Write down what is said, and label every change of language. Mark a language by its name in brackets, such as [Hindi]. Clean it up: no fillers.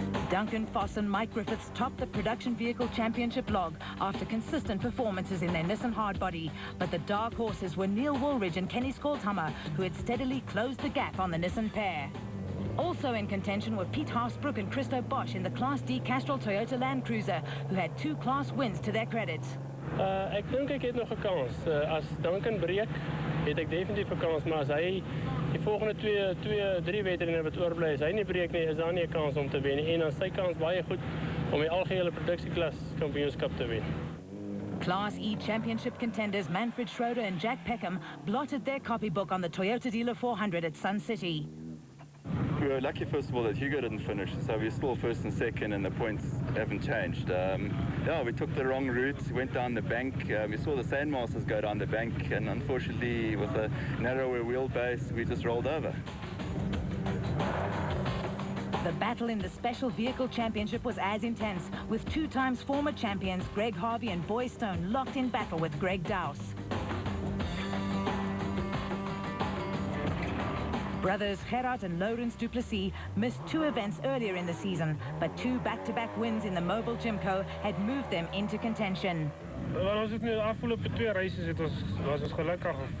[English] Duncan Foss and Mike Griffiths topped the Production Vehicle Championship log after consistent performances in their Nissan hardbody. But the dark horses were Neil Woolridge and Kenny Skoldhammer, who had steadily closed the gap on the Nissan pair. Also in contention were Piet Haasbroek and Christo Bosch in the Class D Castrol Toyota Land Cruiser, who had 2 class wins to their credit. [Afrikaans] Ek dink ek het nog 'n kans. As Duncan breek, het ek definitief 'n kans, maar as hy die volgende 3 wedrenne wat oorbly, as hy nie breek nie, is daar nie 'n kans om te wen nie. En dan sy kans baie goed om die algehele produksieklas kampioenskap te wen. [English] Class E Championship contenders Manfred Schroeder and Jack Peckham blotted their copybook on the Toyota Dealer 400 at Sun City. We were lucky, first of all, that Hugo didn't finish, so we're still first and second and the points haven't changed. Yeah, we took the wrong route, went down the bank. We saw the Sandmasters go down the bank, and unfortunately with a narrower wheelbase we just rolled over. The battle in the Special Vehicle Championship was as intense, with 2 times former champions Greg Harvey and Boy Stone locked in battle with Greg Dowse. Brothers Gerard and Laurens Duplessis missed 2 events earlier in the season, but 2 back-to-back wins in the Mobile Gymco had moved them into contention. [Afrikaans] Wel, ons het nu de afgelopen 2 races was ons gelukkig.